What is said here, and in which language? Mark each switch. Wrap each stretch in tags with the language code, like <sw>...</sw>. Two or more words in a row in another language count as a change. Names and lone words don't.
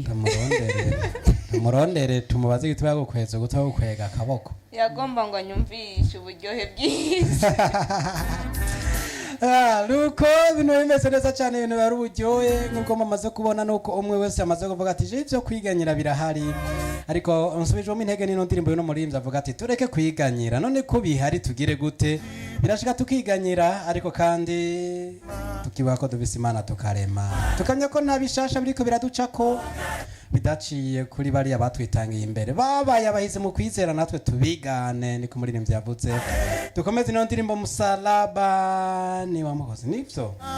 <rn>umurondere tumubaze igituma yagukweza ugutu gukwega akaboko yagomba ngo anyumvishe uburyohe bw'isi nuko bino bimeze neza cyane ibintu bari uburyohe nk'uko mumaze kubona nuko umwe wese yamaze kuvuga ati je ivyo kwiganyira birahari ariko nsubijwemo intege n'ino ndirimbo y'uno muririmvyi avuga ati tureke kwiganyira none ko bihari tugire gute birashika tukiganyira ariko kandi tukibuka ko dufise Imana tukarema tukamenya ko nta bishasha biriko biraducako bidaciye kuri bariya batwitangiye imbere babaye abahize mu kwizera natwe tubigane niko muririmvyi yavuze dukomeze ino ndirimbo musalaba ni wa mukozi nivyo</rn>